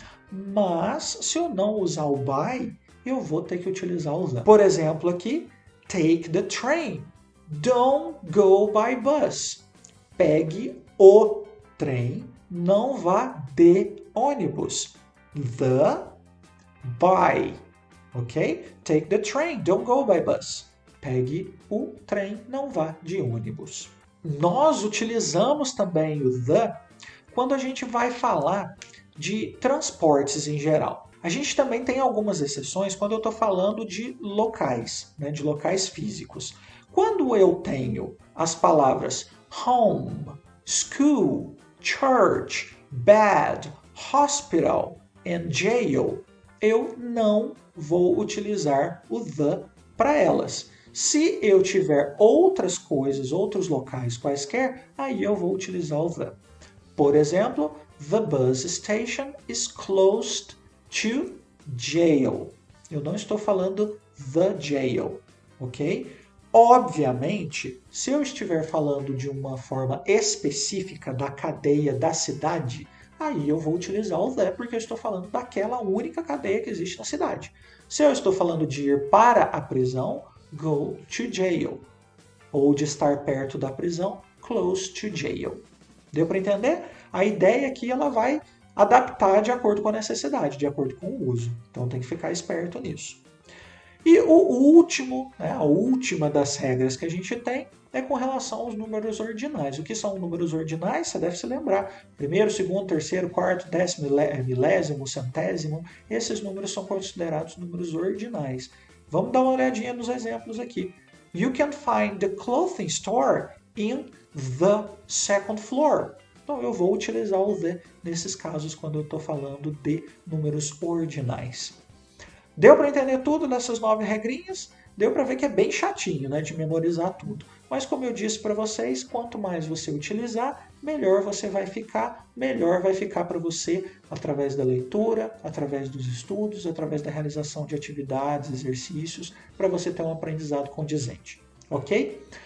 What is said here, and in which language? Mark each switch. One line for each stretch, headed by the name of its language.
Portuguese: Mas, se eu não usar o by, eu vou ter que utilizar o the. Por exemplo, aqui,
English: take the train. Don't go by bus.
Portuguese: Pegue o trem, não vá de ônibus.
English: The, by. Ok? Take the train, don't go by bus.
Portuguese: Pegue o trem, não vá de ônibus. Nós utilizamos também o the quando a gente vai falar de transportes em geral. A gente também tem algumas exceções quando eu estou falando de locais, né, de locais físicos. Quando eu tenho as palavras
English: home, school, church, bed, hospital and jail,
Portuguese: eu não vou utilizar o the para elas. Se eu tiver outras coisas, outros locais quaisquer, aí eu vou utilizar o the.
English: Por exemplo, the bus station is closed to jail.
Portuguese: Eu não estou falando
English: the jail,
Portuguese: ok? Obviamente, se eu estiver falando de uma forma específica da cadeia da cidade, aí eu vou utilizar o the porque eu estou falando daquela única cadeia que existe na cidade. Se eu estou falando de ir para a prisão,
English: go to jail.
Portuguese: Ou de estar perto da prisão,
English: close to jail.
Portuguese: Deu para entender? A ideia aqui ela vai adaptar de acordo com a necessidade, de acordo com o uso. Então tem que ficar esperto nisso. E o último, né, a última das regras que a gente tem é com relação aos números ordinais. O que são números ordinais? Você deve se lembrar. Primeiro, segundo, terceiro, quarto, décimo, milésimo, centésimo. Esses números são considerados números ordinais. Vamos dar uma olhadinha nos exemplos aqui.
English: You can find the clothing store in the second floor.
Portuguese: Então eu vou utilizar o the nesses casos quando eu estou falando de números ordinais. Deu para entender tudo nessas 9 regrinhas? Deu para ver que é bem chatinho, né, de memorizar tudo. Mas como eu disse para vocês, quanto mais você utilizar, melhor você vai ficar, melhor vai ficar para você através da leitura, através dos estudos, através da realização de atividades, exercícios, para você ter um aprendizado condizente, ok?